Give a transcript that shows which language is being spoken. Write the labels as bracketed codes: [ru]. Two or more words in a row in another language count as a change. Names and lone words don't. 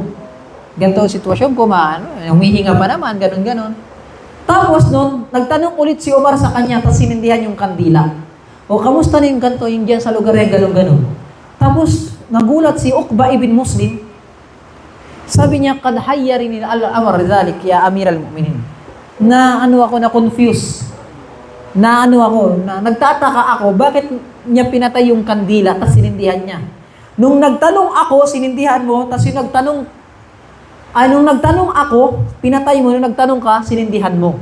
[tl] Ganito ang sitwasyon ko, humihinga pa naman, ganun. Tapos nun, nagtanong ulit si Umar sa kanya, tapos sinindihan yung kandila. O, kamusta na yung ganito, yung dyan sa lugar yan, ganun. Tapos, nagulat si Uqba ibn Muslim, sabi niya, [ar] قد حيرني الأمر ذلك يا أمير المؤمنين. [tl] Na-confuse. Nagtataka ako, bakit niya pinatay yung kandila, tapos sinindihan niya. Nung nagtanong ako, sinindihan mo, tapos yung nung nagtanong ako, pinatay mo, nung nagtanong ka, sinindihan mo.